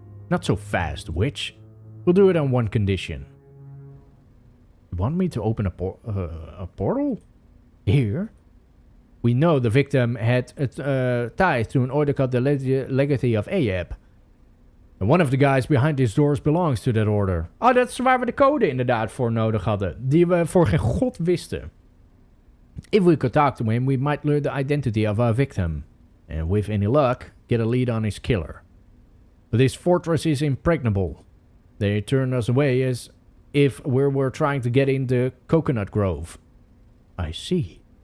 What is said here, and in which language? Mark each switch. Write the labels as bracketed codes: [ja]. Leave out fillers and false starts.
[en] Not so fast, witch. We'll do it on one condition. You want me to open a portal? Here? We know the victim had ties to an order called the Legacy of Ahab. En one of the guys behind these doors belongs to that order. [nl] Oh, dat is waar we de code inderdaad voor nodig hadden. Die we voor geen god wisten. [en] If we could talk to him, we might learn the identity of our victim. And with any luck, get a lead on his killer. But this fortress is impregnable. They turned us away as if we were trying to get into Coconut Grove. I see.